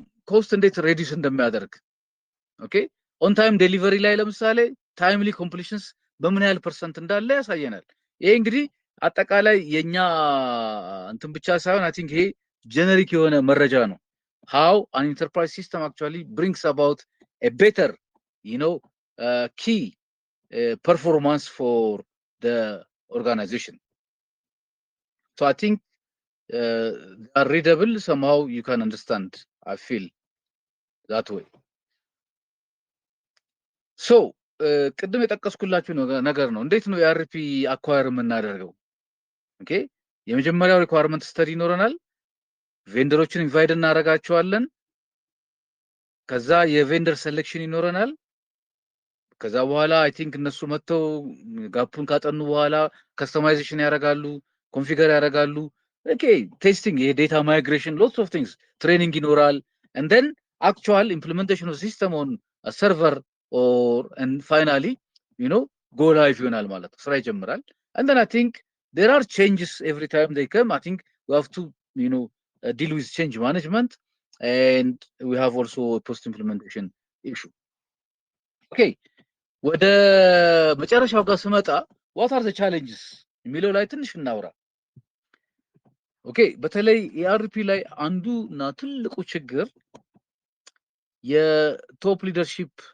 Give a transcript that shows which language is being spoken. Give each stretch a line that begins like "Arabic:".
Amharic: ኮስት እንዴት ሬዲዩስ እንደሚያደርግ ኦኬ ኦን ታይም ዴሊቨሪ ላይ ለምሳሌ ታይምሊ ኮምፕሊሽንስ በምን ያህል ፐርሰንት እንዳለ ያሳየናል። ይሄ እንግዲህ አጠቃላይ የኛ እንትን ብቻ ሳይሆን አይ ቲንክ ይሄ ጀነሪክ የሆነ መረጃ ነው።
English: how an enterprise system actually brings about a better key performance for the organization. So I think are readable somehow, you can understand, I feel that way.
Amharic: So ቅድም የጠቀስኩላችሁ ነገር ነው። እንዴት ነው የአርፒ አኳየር የምናደርገው? ኦኬ የመጀመሪያው ሪኳየርመንት ስተዲ ይኖረናል። ቬንደሮችን ኢንቫይት እናደርጋቸዋለን። ከዛ የቬንደር ሴሌክሽን ይኖረናል። ከዛ በኋላ አይ ቲንክ እነሱ መጥተው ጋፑን ካጠኑ በኋላ ከስተማይዜሽን ያደርጋሉ፣ ኮንፊገር ያደርጋሉ። ኦኬ ቴስቲንግ፣ የዴታ ማይግሬሽን ሎትስ ኦፍ ቲንግስ ትሬኒንግ ይኖራል።
English: and then actual implementation of system on a server or and finally you know go live
Amharic: ይሆናል ማለት ነው። ስራ ይጀምራል።
English: and then I think there are changes every time they come. I think we have to you know deal with change management and we have also a post implementation issue.
Amharic: okay ወደ መጨረሻው ጋር ስመጣ
English: what are the challenges
Amharic: የሚለው ላይ ትንሽ እናውራ። ኦኬ በተለይ ERP ላይ አንዱ እና ትልቁ ችግር የቶፕ ሊደርሺፕ